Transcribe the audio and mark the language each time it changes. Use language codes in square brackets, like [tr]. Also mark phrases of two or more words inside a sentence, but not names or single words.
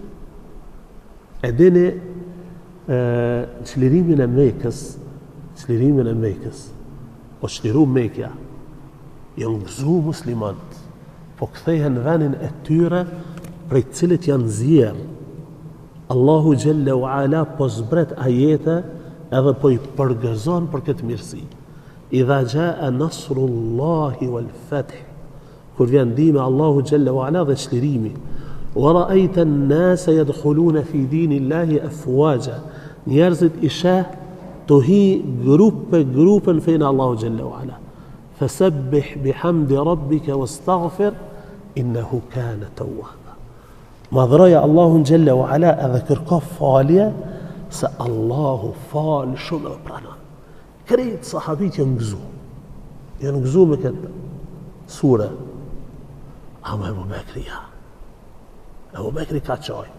[sq] E dini çlirimin e Mekës, o çliru Mekja, janë gëzu muslimanët, po kthehen në vendin e tyre prej cilit janë zjerë. Allahu [ar] جل وعلا [sq] po zbret ajete edhe po i përgëzon për këtë mirësi. [ar] إذا جاء نصر الله والفتح, [sq] kur vjen ndihma Allahu [ar] جل وعلا [sq] dhe çlirimi. [ar] ورأيت الناس يدخلون في دين الله أفواجا. [sq] Njerëzit i sheh të hi grupe në fejnë Allahu [ar] جل وعلا. فسبح بحمد ربك واستغفره إنه كان توابا. [sq] Madhroja Allahun [ar] جل وعلا [sq] edhe kërko falje se Allahu fal shumë e pranon. Krejt sahabit janë gëzu me këtë sure. Ama Ebu Bekri ja. Ebu Bekri ka qajt.